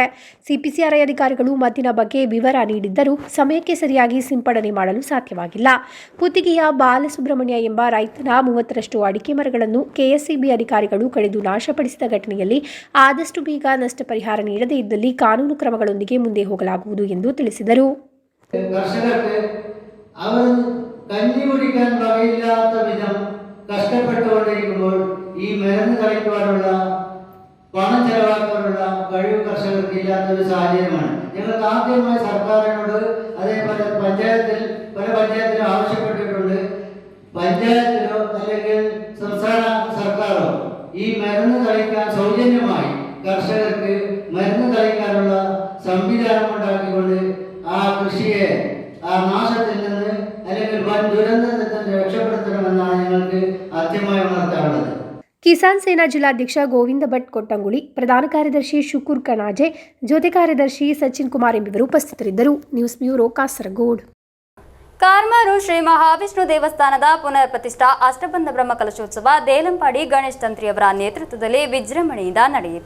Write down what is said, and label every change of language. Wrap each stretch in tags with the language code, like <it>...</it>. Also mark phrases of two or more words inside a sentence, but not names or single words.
<kn>ಸಿಪಿಸಿಆರ್ಐ ಅಧಿಕಾರಿಗಳು ಮದ್ದಿನ ಬಗ್ಗೆ ವಿವರ ನೀಡಿದ್ದರೂ ಸಮಯಕ್ಕೆ ಸರಿಯಾಗಿ ಸಿಂಪಡಣೆ ಮಾಡಲು ಸಾಧ್ಯವಾಗಿಲ್ಲ. ಪುತ್ತಿಗೆಯ ಬಾಲಸುಬ್ರಹ್ಮಣ್ಯ ಎಂಬ ರೈತನ 30ರಷ್ಟು ಅಡಿಕೆ ಮರಗಳನ್ನು ಕೆಎಸ್ಸಿಬಿ ಅಧಿಕಾರಿಗಳು ಕಡಿದು ನಾಶಪಡಿಸಿದ ಘಟನೆಯಲ್ಲಿ ಆದಷ್ಟು ಬೇಗ ನಷ್ಟ ಪರಿಹಾರ ನೀಡದೇ ಇದ್ದಲ್ಲಿ ಕಾನೂನು ക്രമങ്ങളൊന്നിಗೆ ಮುಂದೆ ಹೋಗಲಾಗುವುದು ಎಂದು ತಿಳಿಸಿದರು.</kn> <ml>കർഷകർക്ക് അവർ കഞ്ഞി കുടിക്കാൻ വകയില്ലാത്ത വിധം കഷ്ടപ്പെട്ടുകൊണ്ടിരിക്കുമ്പോൾ ഈ മരുന്ന് കളിക്കുവാനുള്ള പണം ചെലവാക്കാനുള്ള കഴിവ് കർഷകർക്ക് ഇല്ലാത്ത ഒരു സാഹചര്യമാണ്. ഞങ്ങൾക്ക് ആദ്യമായി സർക്കാരിനോട് അതേപോലെ പല പഞ്ചായത്തിലും ആവശ്യപ്പെട്ടിട്ടുണ്ട്. പഞ്ചായത്തിലോ അല്ലെങ്കിൽ സംസ്ഥാന സർക്കാരോ ഈ മരുന്ന് കളിക്കാൻ സൗജന്യമായി കർഷകർക്ക് മരുന്ന് തളിക്കാനുള്ള സംവിധാനം ഉണ്ടാക്കിക്കൊണ്ട് ആ കൃഷിയെ ആ നാശത്തിൽ നിന്ന് അല്ലെങ്കിൽ വൻ ദുരന്തത്തിൽ നിന്ന് രക്ഷപ്പെടുത്തണമെന്നാണ് ഞങ്ങൾക്ക് ആദ്യമായി ഉണർത്താറുള്ളത്.</ml> <kn>ಕಿಸಾನ್ ಸೇನಾ ಜಿಲ್ಲಾಧ್ಯಕ್ಷ ಗೋವಿಂದ ಭಟ್ ಕೊಟ್ಟಂಗುಳಿ, ಪ್ರಧಾನ ಕಾರ್ಯದರ್ಶಿ ಶುಕೂರ್ ಕಣಾಜೆ, ಜೊತೆ ಕಾರ್ಯದರ್ಶಿ ಸಚಿನ್ ಕುಮಾರ್ ಎಂಬುವರು ಉಪಸ್ಥಿತರಿದ್ದರು.</kn> <en>news bureau, ಕಾಸರಗೋಡು.</en> <kn>ಕಾರ್ಮಾರು ಶ್ರೀ ಮಹಾವಿಷ್ಣು ದೇವಸ್ಥಾನದ ಪುನರ್ ಪ್ರತಿಷ್ಠಾ ಅಷ್ಟಬಂಧ ಬ್ರಹ್ಮಕಲಶೋತ್ಸವ ದೇಲಂಪಾಡಿ ಗಣೇಶ್ ತಂತ್ರಿಯವರ ನೇತೃತ್ವದಲ್ಲಿ ವಿಜೃಂಭಣೆಯಿಂದ ನಡೆಯಿತು.</kn>